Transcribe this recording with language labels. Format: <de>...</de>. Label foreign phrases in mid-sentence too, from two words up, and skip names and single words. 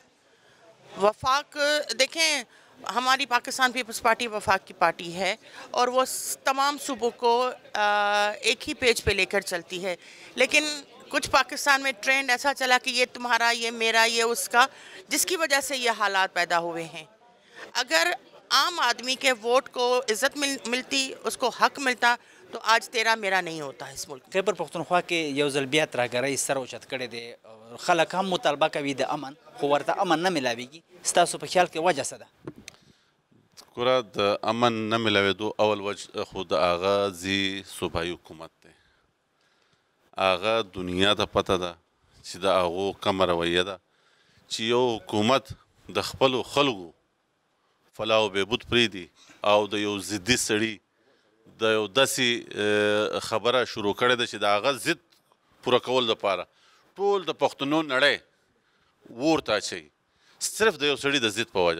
<ur>وفاق، دیکھیں، ہماری پاکستان پیپلز پارٹی وفاق کی پارٹی ہے، اور وہ تمام صوبوں کو ایک ہی پیج پہ لے کر چلتی ہے، لیکن کچھ پاکستان میں ٹرینڈ ایسا چلا کہ یہ تمہارا، یہ میرا، یہ اس کا، جس کی وجہ سے یہ حالات پیدا ہوئے ہیں۔ اگر عام آدمی کے ووٹ کو عزت ملتی، اس کو حق ملتا، تو آج تیرا میرا نہیں ہوتا اس ملک۔</ur> <ps>خیبر پختونخوا کې یو ځل بیا ترهګرۍ سر اوچت کړی دی، خلک هم مطالبه کوي د امن، خو ورته امن نه میلاویږي، ستاسو په خیال کې وجه څه ده؟ ګوره، د امن نه میلاوېدو اول وجه خو د هغه ځي صوبایي حکومت دی. هغه دنیا ته پته ده چې د هغو کومه رویه ده چې یو حکومت د خپلو خلکو فلاح و بهبود پرېږدي او د یو ضدي سړي د یو داسې خبره شروع کړې ده چې د هغه ضد پوره کول دپاره ټول د پښتنو نړۍ اور ته اچوي، صرف د یو سړي د ضد په وجه.</ps>